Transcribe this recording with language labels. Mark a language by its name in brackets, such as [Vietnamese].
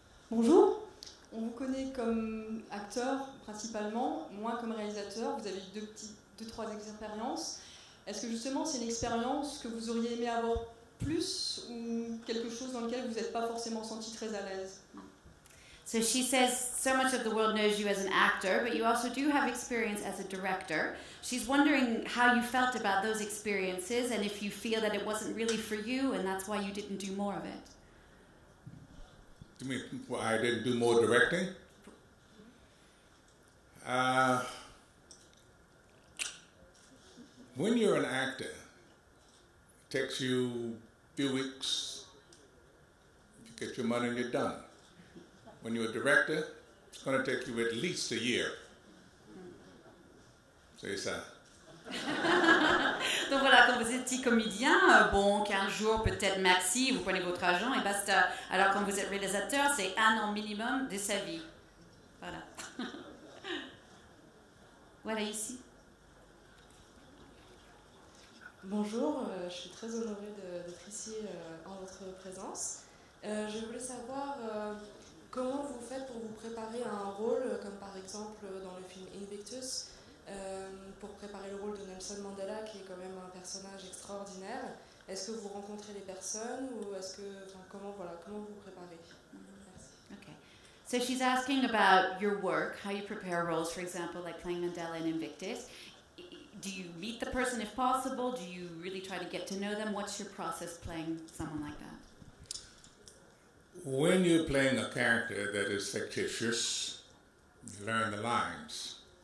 [French] Bonjour. On vous connaît comme acteur principalement, moins comme réalisateur. Vous avez eu deux, trois expériences. Est-ce que justement c'est une expérience que vous auriez aimé avoir plus ou quelque chose dans lequel vous n'êtes pas forcément senti très à l'aise? [English] So she says so much of the world knows you as an actor, but you also do have experience as a director. She's wondering how you felt about those experiences and if you feel that it wasn't really for you and that's why you didn't do more of it. You mean why I didn't do more directing? When you're an actor, it takes you a few weeks, you get your money and you're done. When you're a director, it's going to take you at least a year. [French] C'est ça. Donc voilà, quand vous êtes petit comédien, bon, 15 jours, peut-être maxi, vous prenez votre argent et basta. Alors quand vous êtes réalisateur, c'est 1 an minimum de sa vie. Voilà. Voilà ici. Bonjour, je suis très honorée d'être ici en votre présence. Je voulais savoir comment vous faites pour vous préparer à un rôle, comme par exemple dans le film Invictus, pour préparer le rôle de Nelson Mandela, qui est quand même un personnage extraordinaire. Est-ce que vous rencontrez les personnes ou est-ce que, comment vous préparez? [English] Okay. So she's asking about your work, how you prepare roles, for example, like playing Mandela in Invictus. Do you meet the person if possible? Do you really try to get to know them? What's your process playing someone like that? When you're playing a character that is fictitious, you learn the lines.